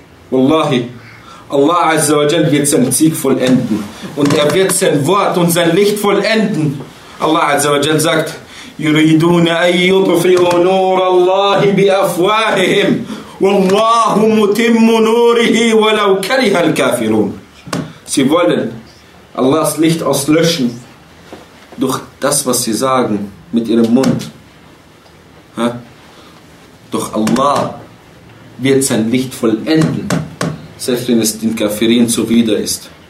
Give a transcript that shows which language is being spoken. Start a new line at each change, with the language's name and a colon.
German: Wallahi, Allah Azza wa Jal wird seinen Sieg vollenden. Und er wird sein Wort und sein Licht vollenden.
Arabic: Allah Azza wa Jal sagt, يريدون أن يطفئوا نور الله بأفواههم والله متم نوره ولو كره الكافرون.
German: Sie wollen Allahs Licht auslöschen durch das, was sie sagen mit ihrem Mund. Doch Allah wird sein Licht vollenden, selbst wenn es den Kafirin zuwider ist.